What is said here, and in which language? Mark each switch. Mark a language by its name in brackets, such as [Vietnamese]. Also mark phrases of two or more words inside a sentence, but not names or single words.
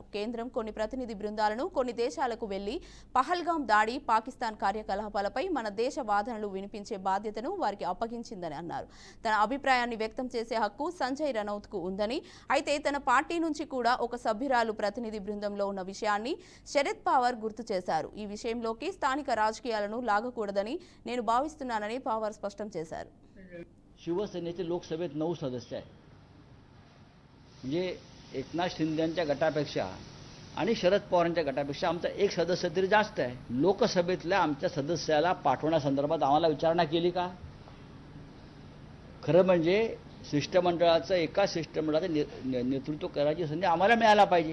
[Telugu] కేంద్రం కొన్ని ప్రతినిధి బృందాలను కొన్ని దేశాలకు వెళ్లి పహల్గాం దాడి, పాకిస్తాన్ కార్యకలాపాలపై మన దేశ వాదనలు వినిపించే బాధ్యతను వారికి అప్పగించిందని అన్నారు. తన అభిప్రాయాన్ని వ్యక్తం చేసే హక్కు సంజయ్ రనౌత్కు ఉందని, అయితే తన పార్టీ నుంచి కూడా ఒక సభ్యురాలు ప్రతినిధి బృందంలో ఉన్న విషయాన్ని శరద్ పవార్ గుర్తు చేశారు. ఈ విషయంలోకి స్థానిక రాజకీయాలను లాగకూడదని నేను భావిస్తున్నానని పవార్ స్పష్టం చేశారు. [Marathi] शिवसेनेचे लोकसभेत 9 सदस्य आहेत. म्हणजे एकनाथ शिंदेच्या गटापेक्षा आणि शरद पवारांच्या गटापेक्षा आमचा एक सदस्य तरी जास्त आहे. लोकसभेतल्या आमच्या सदस्याला पाठवण्यासंदर्भात आम्हाला विचारणा केली का? खरं म्हणजे शिष्टमंडळाचं एका शिष्टमंडळाचं नेतृत्व करायची संधी आम्हाला मिळायला पाहिजे.